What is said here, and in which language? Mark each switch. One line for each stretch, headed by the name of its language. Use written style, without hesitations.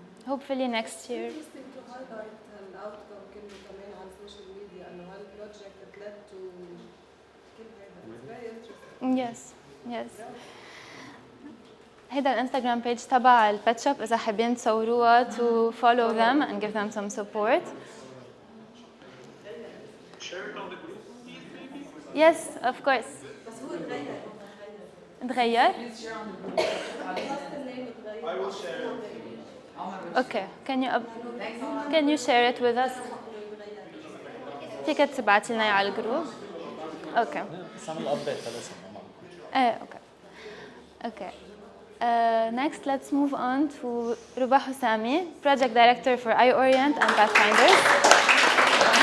English: Hopefully next year. Interesting to highlight an outcome كمان on social media إنه هالproject it led to it's very interesting. Yes, yes.
Arabic: هيدا الانستغرام بيج تبع البت شوب, إذا حابين تصوروها
English: to follow them and give them some support. Share it on the group, please, maybe? Yes, of course.
Arabic: تغير؟
English: I will share it. Okay. Can you share it with us?
Arabic: فيك تبعتي لنا على الجروب؟ Okay. بس عمل ابديت لسه.
English: Okay. Okay. Next, let's move on to Ruba Husami, Project Director for iOrient and Pathfinders.